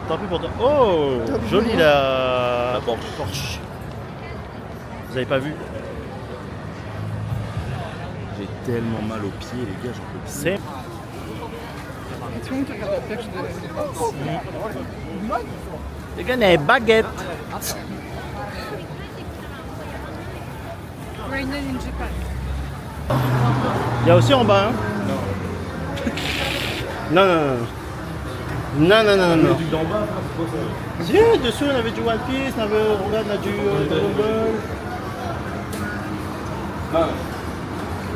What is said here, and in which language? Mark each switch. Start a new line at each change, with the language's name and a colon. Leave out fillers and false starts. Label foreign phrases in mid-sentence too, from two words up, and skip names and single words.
French: Tant pis pour toi. Oh, jolie la Porsche. Vous avez pas vu? J'ai tellement mal aux pieds les gars, j'en peux plus. C'est. Tout le monde qui regarde la perche de Les gars, il y a une baguette.
English: Rainen in Japan.
French: Il y a aussi en bas. Hein? Non. Non. Du d'en bas, c'est quoi ça? Si, dessous on avait du One Piece, on avait, regarde, on a du Dragon Ball. Non. Non.